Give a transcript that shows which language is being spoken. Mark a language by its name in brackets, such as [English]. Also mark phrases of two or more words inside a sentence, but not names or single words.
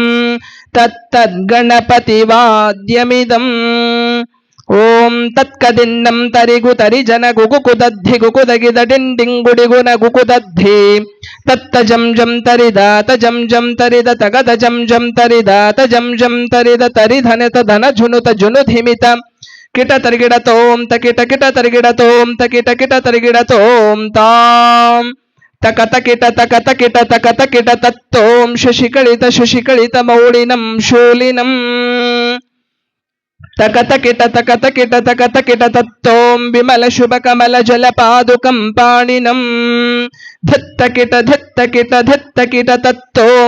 [Sanskrit] ತತ್ತದ್ಗಣಪತಿ ವಾದ್ಯಮಿದಂ ಓಂ ತತ್ಕದಿನ್ನಂ ತರಿಗು ತರಿ ಜನ ಗುಗುಕುದದ್ಧಿ ಗುಕುದಗಿದ ಡಿಂಡಿಂಗುಡಿಗುನ ಗುಕುದದ್ಧಿ ತತ್ತ ಜಂ ಜಂ ತರಿದ ತಜಂ ಜಂ ತರಿದ ತಗದ ಜಂ ಜಂ ತರಿದ ತಜಂ ಜಂ ತರಿದ ತರಿಧನತ ಧನ ಝುನುತ ಜುನುಧಿಮಿತ ಕಿಟ ತರಿಗಿಡ ತೋಂ ತಕಿಟ ಕಿಟ ತರಿಗಿಡ ತೋಂ ತಕಿಟ ಕಿಟ ತರಿಗಿಡ ತೋಂ ತಾಂ ತಕತ ಕಿಟ ತಕತ ಕಿಟ ತಕತ ಕಿಟ ತತ್ತೋಂ ಶಶಿಕಳಿತ ಮೌಳಿನಂ ಶೂಲಿನಂ ತಕತ ಕಿಟ ತತ್ತೋಂ ವಿಮಲ ಶುಭ ಕಮಲ ಜಲ ಪಾದುಕಂ ಪಾಣಿನಂ ಧತ್ತ ಕಿಟ ತತ್ತೋಂ